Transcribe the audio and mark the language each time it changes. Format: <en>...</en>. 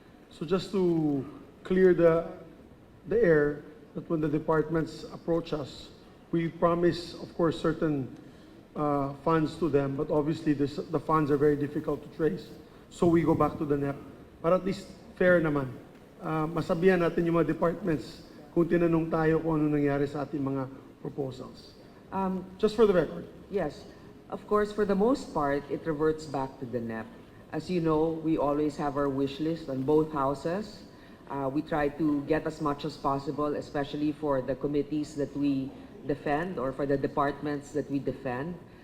<en>So just to clear the air, that when the departments approach us, we promise, of course, certain funds to them, but obviously the funds are very difficult to trace. So we go back to the NEP.</en> <tl>Para at least fair naman. Masabihan natin yung mga departments kung tinanong tayo kung ano nangyari sa ating mga proposals.</tl> <en>Just for the record. Yes, of course, for the most part, it reverts back to the NEP. As you know, we always have our wish list on both houses. We try to get as much as possible, especially for the committees that we defend or for the departments that we defend.</en>